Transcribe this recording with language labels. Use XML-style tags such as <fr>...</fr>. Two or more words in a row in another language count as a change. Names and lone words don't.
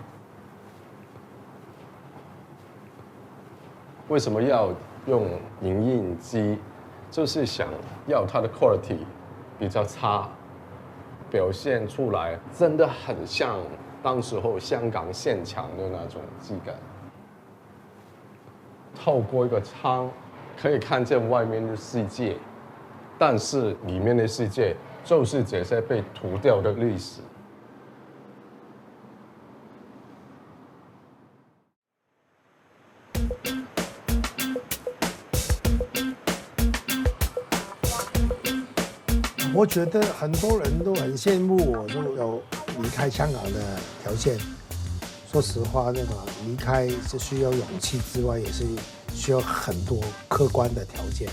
<zh>為什麼要用影印機？就是想要它的 quality 比較差，表現出來真的很像當時候香港現場的那種質感。透過一個窗可以看見外面的世界，但是裡面的世界就是這些被塗掉的歷史。我覺得很多人都很羨慕我都有離開香港的條件， 说实话，那个离开是需要勇气之外，也是需要很多客观的条件。</zh>